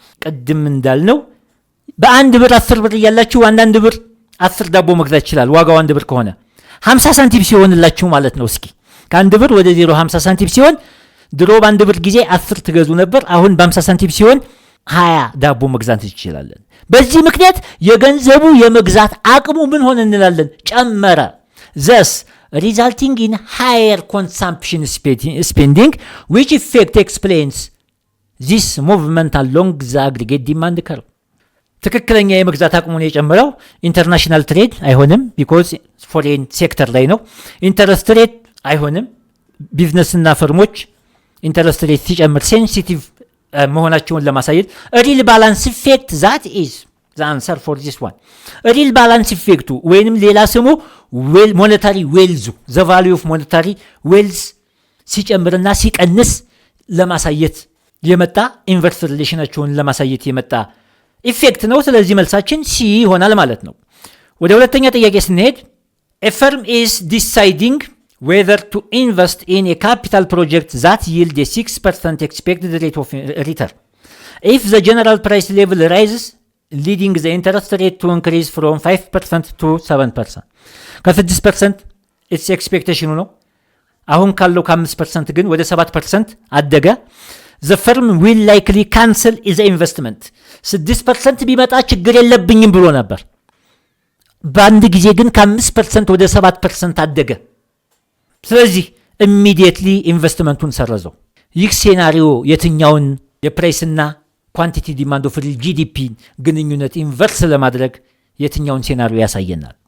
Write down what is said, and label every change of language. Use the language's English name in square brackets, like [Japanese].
[Amharic] ቅድም እንዳልነው በአንድ ብር 10 ብር እያላችሁ አንዳንድ ብር 10 ዳቦ መግዛት ይችላል። ዋጋው 1 ብር ከሆነ 50 ሳንቲም ሲሆንላችሁ ማለት ነው። እስኪ ከ1 ብር ወደ 0 50 ሳንቲም ሲሆን ድሮ በ1 ብር ጊዜ 10 ትገዙ ነበር። አሁን በ50 ሳንቲም ሲሆን 20 ዳቦ መግዛት እንችላለን። በዚህ ምክንያት የገንዘቡ የመግዛት አቅሙ ምን ሆነ እንላለን? ጨመረ። [English] thus resulting in higher consumption spending, which effect explains this movement along the aggregate demand curve. [Amharic] ትክክለኛ የመግዛት አቅሙን የጨመረው ኢንተርናሽናል ትሬድ አይሆንም፣ ቢኮዝ ፎሬን ሴክተር ላይ ነው። ኢንተረስት ሬት አይሆንም፣ ቢዝነስና ፈርሞች ኢንተረስት ሬት ሲጨምር ሴንሲቲቭ መሆናቸውን ለማሳየት ሪል ባላንስ ኢፌክት ዛት ኢዝ [English] the answer for this one. [Amharic] ሪል ባላንስ ኢፌክቱ ወይንም ሌላ ስሙ ሞኔታሪ ዌልዙ [English] the value of monetary wealth [Amharic] ሲጨምርና ሲቀንስ ለማሳየት የመጣ ኢንቨርስ ሪሌሽናቸውን ለማሳየት የመጣ ኢፌክት ነው። ስለዚህ መልሳችን ሲ ይሆናል ማለት ነው። ወደ ሁለተኛ ጥያቄ ስንሄድ [English] a firm is deciding whether to invest in a capital project that yield a 6% expected rate of return. If the general price level rises, leading the interest rate to increase from 5% to 7%. [Amharic] ከ6% [English] its expectation [Amharic] ነው። አሁን ካለው ከ5% ግን ወደ 7% አደገ። [English] the firm will likely cancel the investment. [Amharic] 6% ቢመጣ ችግር የለብኝም ብሎ ነበር። በአንድ ጊዜ ግን ከ5% ወደ 7% አደገ። ስለዚህ immediately ኢንቨስትመንቱን ሰረዘው። ይህ ሴናሪዮ የትኛውን የፕራይስና ኳንቲቲ ዲማንድ ኦፍ ሪል ጂዲፒ ግንኙነት ኢንቨርስ ለማድረግ የትኛውን ሴናሪዮ ያሳየናል?